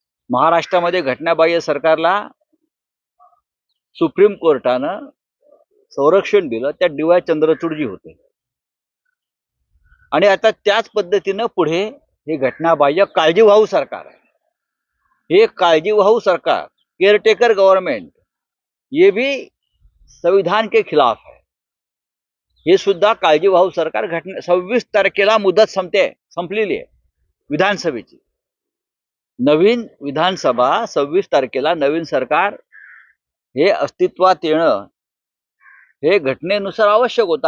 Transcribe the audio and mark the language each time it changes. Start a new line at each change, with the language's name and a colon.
Marathi: महाराष्ट्रामध्ये घटनाबाह्य सरकारला सुप्रीम कोर्टानं संरक्षण दिलं, त्या डी.वाय. चंद्रचूडजी होते। आणि आता त्याच पद्धतीनं पुढे हे घटनाबाह्य काळजीवाहू सरकार आहे। हे काळजीवाहू सरकार, केयरटेकर गवर्नमेंट,
Hindi: ये भी संविधान के खिलाफ है।
Marathi: हे सुद्धा काळजीवाहू सरकार 26 तारखेला मुदत संपलेली आहे विधानसभेची। नवीन विधानसभा 26 तारखेला, नवीन सरकार हे अस्तित्वात येणं हे घटनेनुसार आवश्यक होतं।